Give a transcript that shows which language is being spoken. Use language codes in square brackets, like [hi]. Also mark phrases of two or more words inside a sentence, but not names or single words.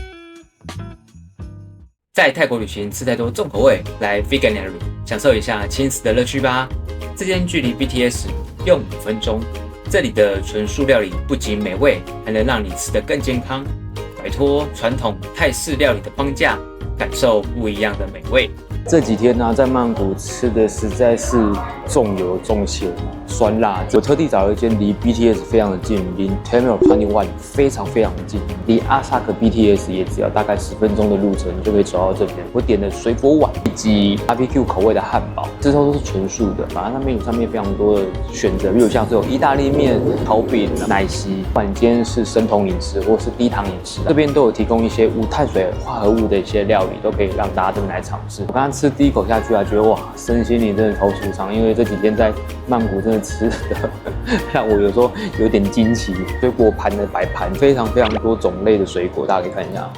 [zh] 在泰國旅行吃太多重口味，來 Veganery 享受一下輕食的樂趣吧。這間距離 BTS 用5分鐘。這裡的純素料理不僅美味，還能讓你吃得更健康，擺脫傳統泰式料理的框架，感受不一樣的美味。這幾天呢、在曼谷吃的實在是重油重鹹酸辣。我特地找了一間離 BTS 非常的近，離 Terminal 21非常的近，離阿薩克 BTS 也只要大概10分鐘的路程就可以走到這邊。我點了水果碗以及 BBQ 口味的漢堡，這都是全素的。反正它 menu 上面非常多的選擇，例如像是有意大利麵、烤餅、奶昔。不管你今天是生酮飲食或是低糖飲食，這邊都有提供一些無碳水化合物的一些料理，都可以讓大家这邊來嘗試。我剛剛吃第一口下去啊，覺得哇，身心靈真的超舒暢。因為這幾天在曼谷真的吃的讓我有時候有點驚奇，水果盤的擺盤非常多種類的水果，大家可以看一下。